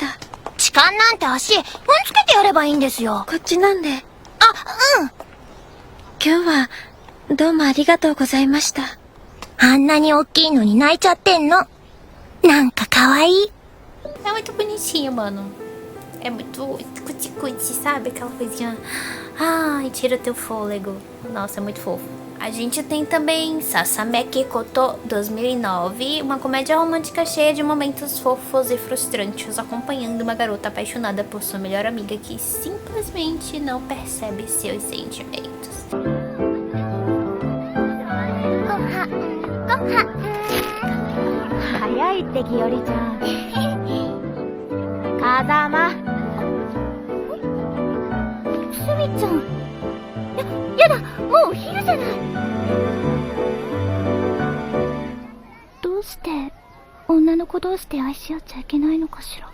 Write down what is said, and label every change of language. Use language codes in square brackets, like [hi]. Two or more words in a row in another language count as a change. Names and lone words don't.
[ja] 痴漢なんて足、踏んつけてやればいいんですよ。こっちなんで。うん。今日は、どうもありがとうございました。あんなに大きいのに泣いちゃってんの。なんか可愛い。 [pt] É muito bonitinho, mano. É muito cuti-cuti, sabe? Aquela coisinha. Ai, tira teu fôlego. Nossa, é muito fofo. A gente tem também Sasameki Koto 2009, uma comédia romântica cheia de momentos fofos e frustrantes, acompanhando uma garota apaixonada por sua melhor amiga que simplesmente não percebe seus sentimentos. [ja] 早いってぎよりちゃん。風間。すみちゃん。やだ、もうお昼じゃない。どうして女の子同士で愛し合っちゃいけないのかしら。